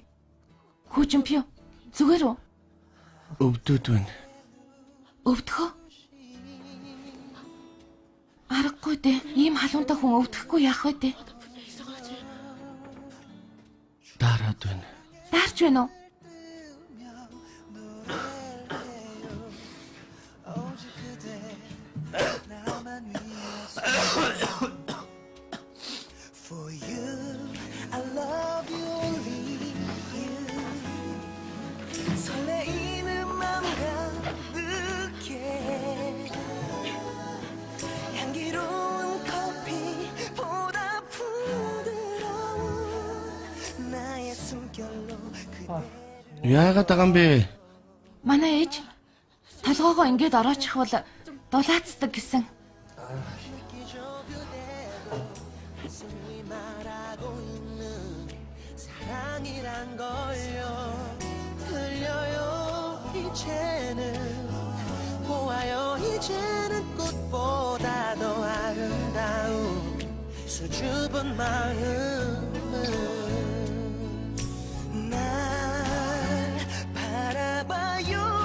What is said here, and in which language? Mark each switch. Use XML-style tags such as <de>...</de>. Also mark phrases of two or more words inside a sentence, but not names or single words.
<mn>Хүүчимпио. Зүгээр үү? өвдөд байна. Өвдөхөө? Аргагүй дээ. Ийм халуунтай хүн өвдөхгүй яах вэ дээ? Дараад байна. Даарч байна уу?</mn> <en>For you, I love you, only you.</en> <ko>설레이는 맘 가득해. 향기로운 커피보다 부드러운 나의 숨결로 그대.</ko> <mn>Яагаад байгаа юм бэ? Манай ээж толгоогоо ингэж ороочих бол дулаацдаг гэсэн.</mn> <ko>가슴이 말하고 있는 사랑이란 걸요. 들려요 이제는 보아요 이제는 꽃보다 더 아름다운 수줍은 마음은 날 바라봐요.</ko>